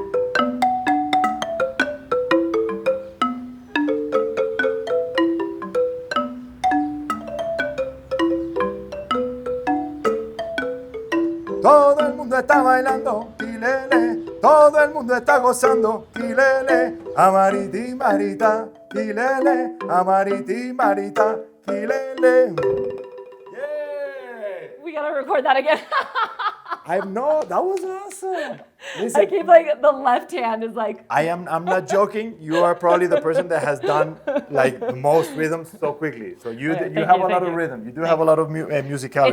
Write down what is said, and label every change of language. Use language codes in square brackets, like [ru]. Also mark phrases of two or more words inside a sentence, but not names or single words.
[es] Todo el mundo está bailando, tilele. Todo el mundo está gozando, tilele. Amariti, marita, tilele. Amariti, marita, tilele. [en] Yeah! We gotta record that again. I know, that was awesome. Listen, I keep like the left hand is like. I'm not joking. You are probably the person that has done like the most rhythms so quickly. So you have a lot of rhythm. You do have a lot of musicality.